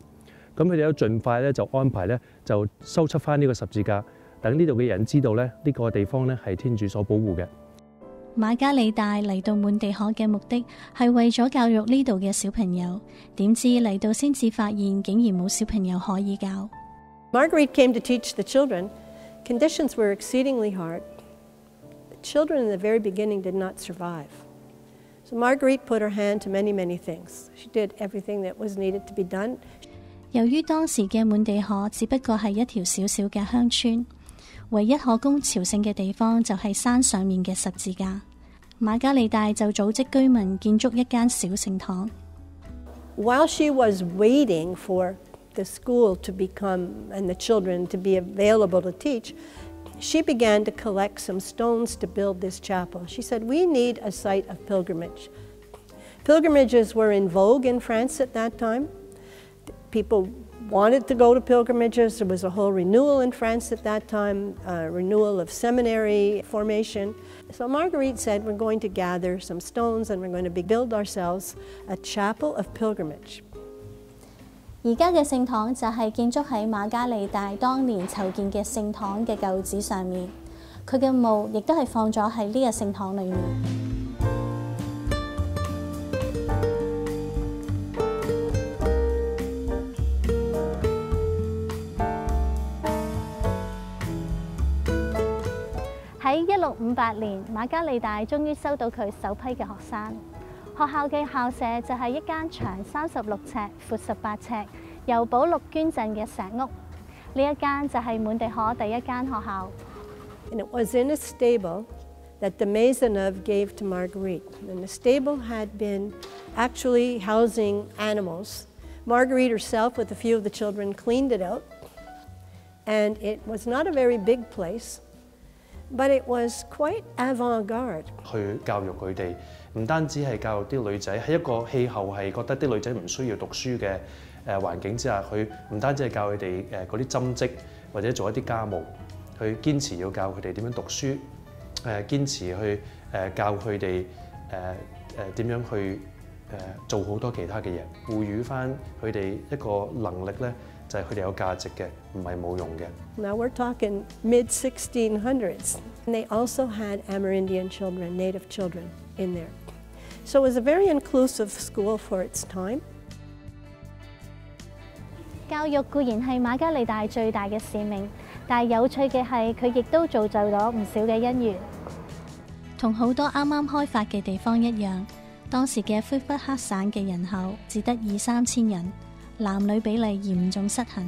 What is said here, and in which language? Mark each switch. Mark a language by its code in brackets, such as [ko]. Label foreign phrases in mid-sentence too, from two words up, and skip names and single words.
[yue] 咁佢哋都盡快咧就安排咧就修葺翻呢個十字架，等呢度嘅人知道咧呢個地方咧係天主所保護嘅。瑪加利大嚟到滿地可嘅目的係為咗教育呢度嘅小朋友，點知嚟到先至發現竟然冇小朋友可以教。 [en] Marguerite came to teach the children. Conditions were exceedingly hard. The children in the very beginning did not survive. So Marguerite put her hand to many, many things. She did everything that was needed to be done. [yue] 由於當時嘅滿地可只不過係一條小小嘅鄉村，唯一可供朝聖嘅地方就係山上面嘅十字架。瑪加利大就組織居民建築一間小聖堂。 [en] While she was waiting for the school to become and the children to be available to teach, she began to collect some stones to build this chapel. She said, we need a site of pilgrimage. Pilgrimages were in vogue in France at that time. People wanted to go to pilgrimages. There was a whole renewal in France at that time, renewal of seminary formation. So Marguerite said, we're going to gather some stones and we're going to build ourselves a chapel of pilgrimage. [yue] 而家嘅聖堂就係建築喺瑪加利大當年籌建嘅聖堂嘅舊址上面，佢嘅墓亦都係放咗喺呢個聖堂裏面。喺1658年，瑪加利大終於收到佢首批嘅學生。學校嘅校舍就係一間長36尺、闊18尺，由保祿捐贈嘅石屋。呢一間就係滿地可第一間學校。 [en] And it was in a stable that the Maisonneuve gave to Marguerite. And the stable had been actually housing animals. Marguerite herself, with a few of the children, cleaned it out. And it was not a very big place, but it was quite avant-garde. [yue] 去教育佢哋，唔單止係教育啲女仔，喺一個氣候係覺得啲女仔唔需要讀書嘅環境之下，佢唔單止係教佢哋嗰啲針織或者做一啲家務，去堅持要教佢哋點樣讀書，堅持去教佢哋點樣去做好多其他嘅嘢，賦予翻佢哋一個能力咧，就係佢哋有價值嘅，唔係冇用嘅。 [en] Now we're talking mid-1600s. And they also had Amerindian children, native children in there. So it was a very inclusive school for its time. [yue] 教育固然係瑪加利大最大嘅使命，但係有趣嘅係佢亦都造就咗唔少嘅姻緣。同好多啱啱開發嘅地方一樣，當時嘅魁北克省嘅人口只得2-3千人，男女比例嚴重失衡。